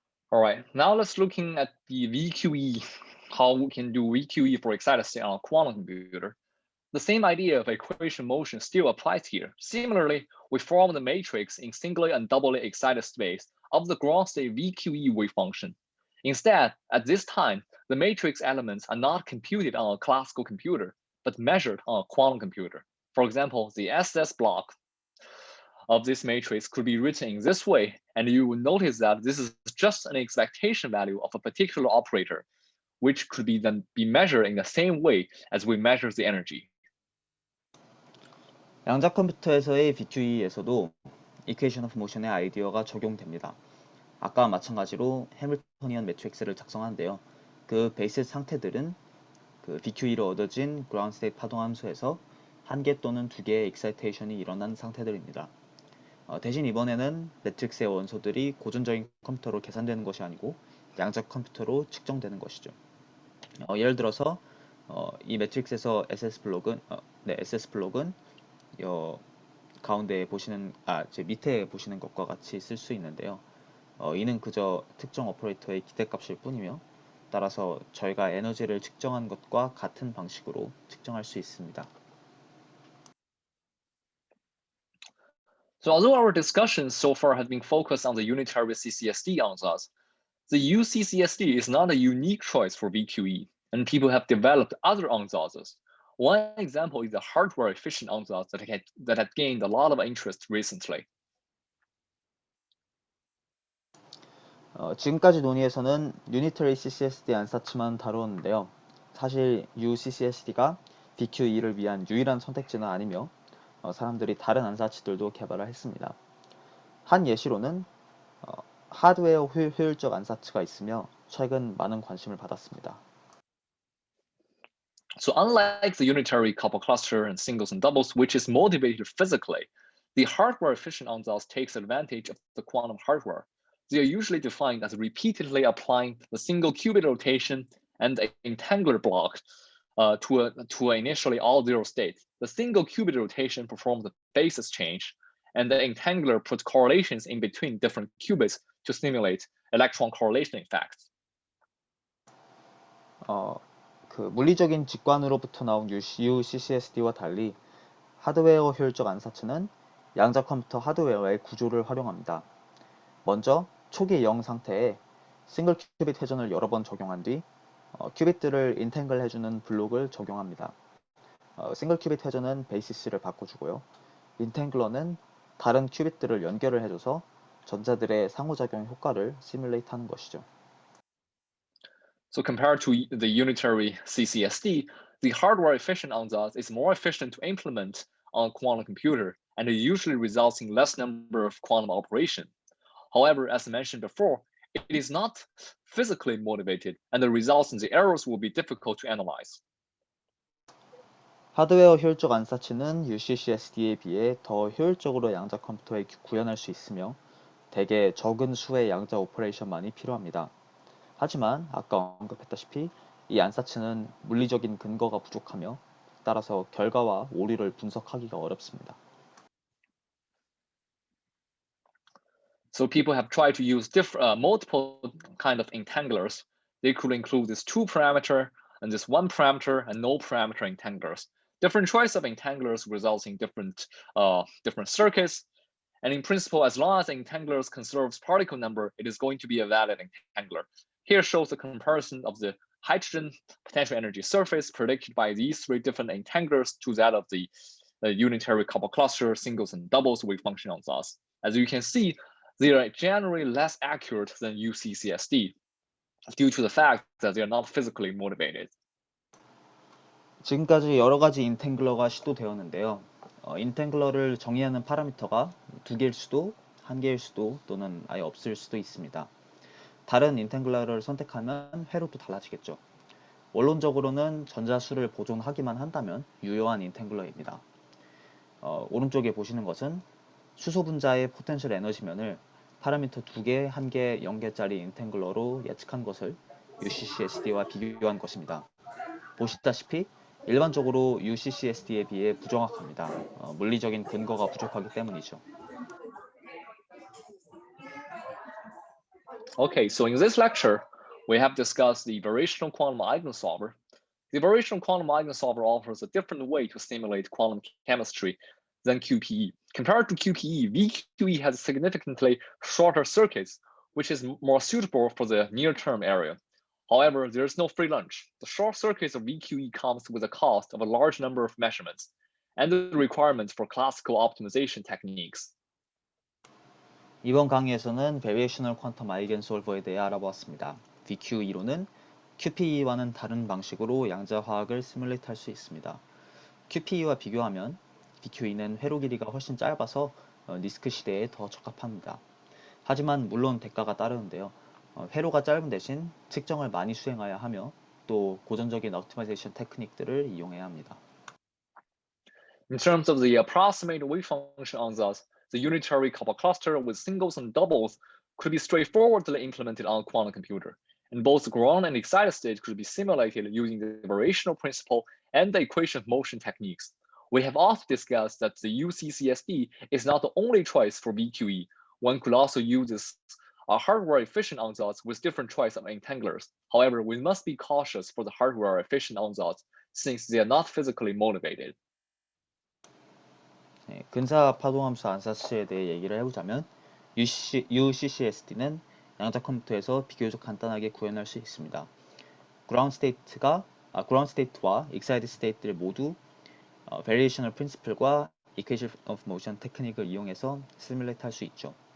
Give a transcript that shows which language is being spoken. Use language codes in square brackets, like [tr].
[en] All right, now let's looking at the VQE, how we can do VQE for excited state on a quantum computer. The same idea of equation motion still applies here. Similarly, we form the matrix in singly and doubly excited space of the ground state VQE wave function. Instead, at this time, the matrix elements are not computed on a classical computer, but measured on a quantum computer. For example, the SS block of this matrix could be written in this way, and you will notice that this is just an expectation value of a particular operator, which could then be measured in the same way as we measure the energy. [ko] 양자 컴퓨터에서의 VQE에서도 Equation of Motion의 아이디어가 적용됩니다. 아까와 마찬가지로 해밀토니언 매트릭스를 작성하는데요. 그 베이스 상태들은 그 VQE로 얻어진 그라운드 스테이트 파동 함수에서 한 개 또는 두 개의 익사이테이션이 일어난 상태들입니다. 대신 이번에는 매트릭스의 원소들이 고전적인 컴퓨터로 계산되는 것이 아니고 양자 컴퓨터로 측정되는 것이죠. 예를 들어서 이 매트릭스에서 SS 블록은 가운데 보시는 제 밑에 보시는 것과 같이 쓸 수 있는데요. 이는 그저 특정 오퍼레이터의 기대값일 뿐이며 따라서 저희가 에너지를 측정한 것과 같은 방식으로 측정할 수 있습니다. [en] So although our discussions so far have been focused on the unitary CCSD ansatz, the UCCSD is not a unique choice for VQE, and people have developed other ansatzes. One example is the hardware-efficient ansatz that had gained a lot of interest recently. [ko] 지금까지 논의에서는 유니터리 CCSD 안사츠만 다루었는데요. 사실 UCCSD가 VQE를 위한 유일한 선택지는 아니며 사람들이 다른 안사치들도 개발을 했습니다. 한 예시로는 하드웨어 효율적 안사츠가 있으며 최근 많은 관심을 받았습니다. [en] So unlike the unitary couple cluster and singles and doubles, which is motivated physically, the hardware-efficient ansatz takes advantage of the quantum hardware. They are usually defined as repeatedly applying the single qubit rotation and the entangler block to an initially all-zero state. The single qubit rotation performs the basis change, and the entangler puts correlations in between different qubits to simulate electron correlation effects. [ko] 그 물리적인 직관으로부터 나온 UCCSD와 달리 하드웨어 효율적 안사츠는 양자 컴퓨터 하드웨어의 구조를 활용합니다. 먼저 초기 0 상태에 싱글 큐빗 회전을 여러 번 적용한 뒤 큐빗들을 인탱글 해주는 블록을 적용합니다. 싱글 큐빗 회전은 베이시스를 바꿔주고요. 인탱글러는 다른 큐빗들을 연결을 해줘서 전자들의 상호작용 효과를 시뮬레이트하는 것이죠. [en] So compared to the unitary CCSD, the hardware-efficient ansatz is more efficient to implement on a quantum computer, and it usually results in less number of quantum operations. However, as mentioned before, it is not physically motivated, and the results and the errors will be difficult to analyze. [ko] 하드웨어 효율적 안사치는 UCCSD에 비해 더 효율적으로 양자 컴퓨터에 구현할 수 있으며 대개 적은 수의 양자 오퍼레이션만이 필요합니다. 하지만 아까 언급했다시피 이 안사치는 물리적인 근거가 부족하며 따라서 결과와 오류를 분석하기가 어렵습니다. [en] So people have tried to use multiple kind of entanglers. They could include this 2-parameter and this 1-parameter and no parameter entanglers. Different choice of entanglers results in different circuits. And in principle, as long as the entanglers conserves particle number, it is going to be a valid entangler. Here shows the comparison of the hydrogen potential energy surface predicted by these 3 different entanglers to that of the unitary couple cluster, singles and doubles wave function ansatz. As you can see, they are generally less accurate than UCCSD due to the fact that they are not physically motivated. [ko] 지금까지 여러 가지 인탱글러가 시도되었는데요. 인텐글러를 정의하는 파라미터가 2개일 수도 1개일 수도 또는 아예 없을 수도 있습니다. 다른 인텐글러를 선택하면 회로도 달라지겠죠. 원론적으로는 전자수를 보존하기만 한다면 유효한 인텐글러입니다. 오른쪽에 보시는 것은 수소 분자의 포텐셜 에너지면을 파라미터 2개, 1개, 0개짜리 인텐글러로 예측한 것을 UCCSD와 비교한 것입니다. 보시다시피 일반적으로 UCCSD에 비해 부정확합니다. 물리적인 근거가 부족하기 때문이죠. [en] Okay, so in this lecture, we have discussed the variational quantum eigensolver. The variational quantum eigensolver offers a different way to simulate quantum chemistry than QPE. Compared to QPE, VQE has significantly shorter circuits, which is more suitable for the near-term area. However, there is no free lunch. The short circuits of VQE comes with a cost of a large number of measurements and the requirements for classical optimization techniques. [ko] 이번 강의에서는 Variational Quantum Eigensolver에 대해 알아보았습니다. VQE로는 QPE와는 다른 방식으로 양자화학을 시뮬레이트 할 수 있습니다. QPE와 비교하면 VQE는 회로 길이가 훨씬 짧아서 리스크 시대에 더 적합합니다. 하지만 물론 대가가 따르는데요. 회로가 짧은 대신 측정을 많이 수행해야 하며 또 고전적인 옵티마이제이션 테크닉들을 이용해야 합니다. [en] In terms of the approximate wave function ansatz, the unitary couple cluster with singles and doubles could be straightforwardly implemented on a quantum computer, and both ground and excited state could be simulated using the variational principle and the equation of motion techniques. We have also discussed that the UCCSD is not the only choice for VQE. One could also use this hardware-efficient ansatz with different choice of entanglers. However, we must be cautious for the hardware-efficient ansatz since they are not physically motivated. [ko] 네, 근사 파동함수 안사치에 대해 얘기를 해보자면 UCCSD는 양자 컴퓨터에서 비교적 간단하게 구현할 수 있습니다. 그라운드 스테이트와 excited state들 모두 variational principle과 equation of motion 테크닉을 이용해서 시뮬레이트 할 수 있죠.